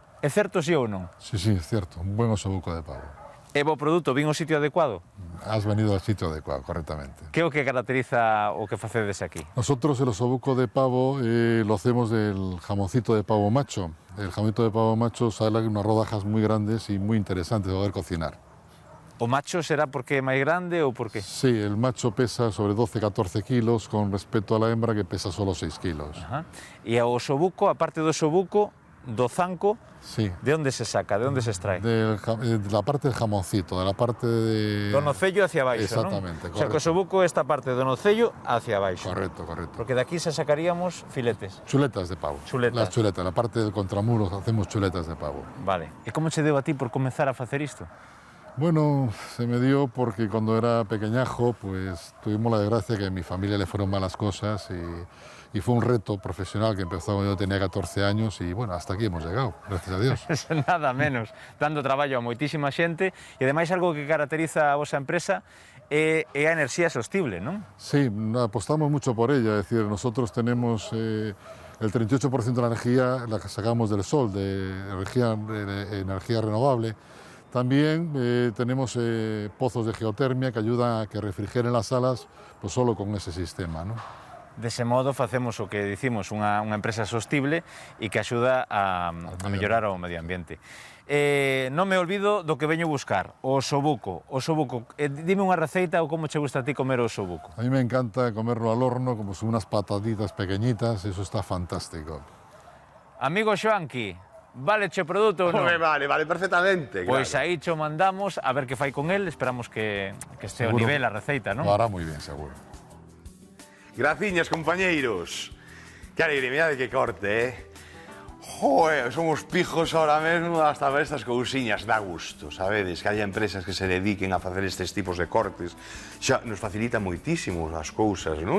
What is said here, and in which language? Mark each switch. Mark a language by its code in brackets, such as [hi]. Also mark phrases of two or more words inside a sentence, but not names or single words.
[gl] É certo, si ou non? [es] Sí, é cierto, un buen osobuco de pavo. [gl] É bo produto, vin o sitio adecuado? [es] Has venido al sitio adecuado, correctamente. [gl] Que é o que caracteriza o que facedes aquí? [es] Nosotros el osobuco de pavo lo hacemos del jamoncito de pavo macho. El jamoncito de pavo macho sale unas rodajas muy grandes y muy interesantes de poder cocinar. [gl] O macho será porque é máis grande ou por qué? [es] Sí, el macho pesa sobre 12-14 kilos con respecto a la hembra que pesa solo 6 kilos. Ajá. [gl] E o osobuco, aparte do osobuco, do zanco, [es] sí. [gl] De onde se saca, de onde se extrae? [es] De la parte del jamoncito, de la parte de... [gl] Do nocello hacia baixo, [es] exactamente, [gl] non? O sea, que o osobuco é esta parte do nocello hacia baixo. [es] Correcto. Porque de aquí se sacaríamos filetes. Chuletas de pavo. Chuletas. Las chuletas, la parte del contramuro hacemos chuletas de pavo. Vale. [gl] E como che deu a ti por comenzar a facer isto? [es] Bueno, se me dio porque cuando era pequeñajo, pues tuvimos la desgracia que a mi familia le fueron malas cosas y fue un reto profesional que empezó cuando yo tenía 14 años y bueno, hasta aquí hemos llegado, gracias a Dios. [gl] Nada menos, dando traballo a moitísima xente e ademais algo que caracteriza a vosa empresa é a enerxía sostible, non? [es] Sí, apostamos mucho por ella, es decir, nosotros tenemos el 38% de la energía la que sacamos del sol, de energía renovable. También tenemos pozos de geotermia que ayudan a que refrigeren las salas pues solo con ese sistema, ¿no? [gl] Dese modo facemos o que dicimos unha empresa sostible e que axuda a mellorar o medio ambiente. Non me olvido do que veño buscar, o osobuco. Dime unha receita ou como che gusta a ti comer o osobuco. [es] A mí me encanta comerlo al horno, como son unas patatitas pequeñitas, eso está fantástico. [gl] Amigo Xoanqui, vale che produto ou non? [es] Vale perfectamente. [gl] Pois claro. aí cho mandamos a ver que fai con el, esperamos que este ao [es] Seguro. [gl] nivel a receita, non? [es] Lo hará muy bien, seguro. [gl] Graciñas, compañeiros. Que alegría, mira de que corte, Joder, somos pijos ahora mesmo hasta ver estas cousiñas, dá gusto, sabedes, [es] que haya empresas que se dediquen [gl] a facer estes tipos de cortes, xa nos facilita moitísimo as cousas, non?